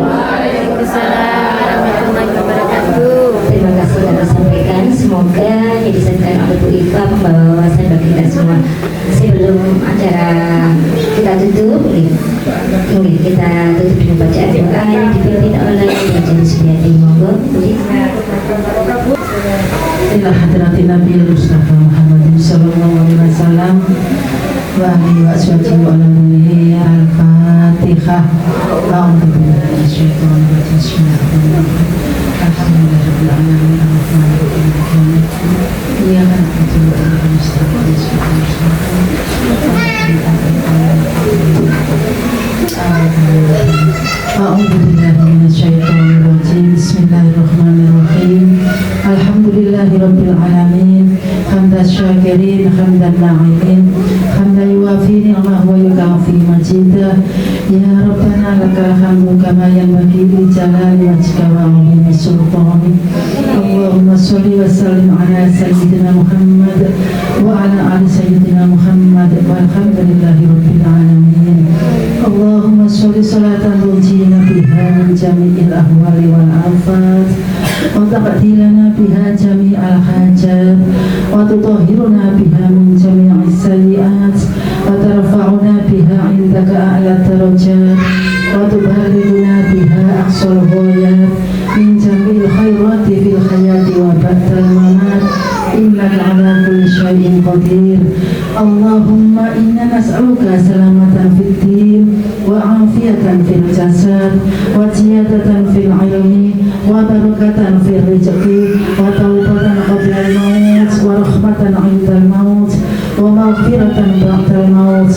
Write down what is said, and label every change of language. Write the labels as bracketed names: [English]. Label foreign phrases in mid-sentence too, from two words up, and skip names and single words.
[Indonesian] Terima kasih yang disampaikan. Semoga yang disampaikan oleh Bu Iva membawa wawasan bagi kita semua. Sebelum acara kita tutup, ini kita tutup dengan bacaan doa yang dipimpin oleh Majelis Suryati. Monggo, Bu Iva. [Arabic] إلى حضرة النبي المصطفى محمد صلى الله عليه وسلم وآله وصحبه وآله. Al-Fatihah. أعوذ بالله من الشيطان الرجيم بسم الله الرحمن الرحيم. الحمد لله رب العالمين. الرحمن الرحيم مالك يوم الدين. إياك نعبد وإياك نستعين أعوذ بالله من الشيطان الرجيم. بسم الله الرحمن الرحيم الحمد لله رب العالمين. حمدا شاكرين حمدا ناعمين حمدا يوافي نعمه ويكافئ مزيده. يا ربنا لك الحمد كما ينبغي لجلال وجهك وعظيم سلطانك. اللهم صل وسلم على سيدنا محمد وعلى آل سيدنا محمد والحمد لله رب العالمين. اللهم صل صلاة تنجينا بها من جميع الأهوال والآفات وتقضي لنا بها جميع الحاجات وتطهرنا بها من جميع السيئات وترفعنا بها عندك أعلى الدرجات وتبلغنا بها أقصى الغايات من جميع الخيرات في الحياة وبعد الممات. إنك على كل شيء قدير. اللهم إنا نسألك سلامة في الدين و وعافية في الجسد وزيادة في العلم وبركة في الرزق وتوبة قبل الموت ورحمة عند الموت ومغفرة بعد الموت.